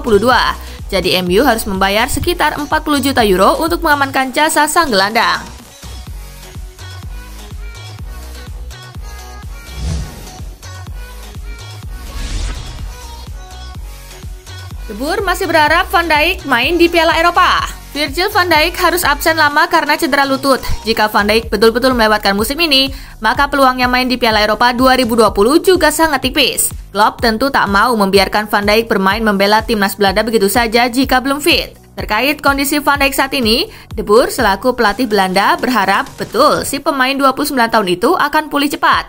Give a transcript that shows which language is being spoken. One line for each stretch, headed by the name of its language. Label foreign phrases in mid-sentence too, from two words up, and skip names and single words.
Indonesian: Jadi MU harus membayar sekitar 40 juta euro untuk mengamankan jasa sang gelandang. De Boer masih berharap Van Dijk main di Piala Eropa. Virgil van Dijk harus absen lama karena cedera lutut. Jika Van Dijk betul-betul melewatkan musim ini, maka peluangnya main di Piala Eropa 2020 juga sangat tipis. Klopp tentu tak mau membiarkan Van Dijk bermain membela timnas Belanda begitu saja jika belum fit. Terkait kondisi Van Dijk saat ini, De Boer selaku pelatih Belanda berharap betul si pemain 29 tahun itu akan pulih cepat.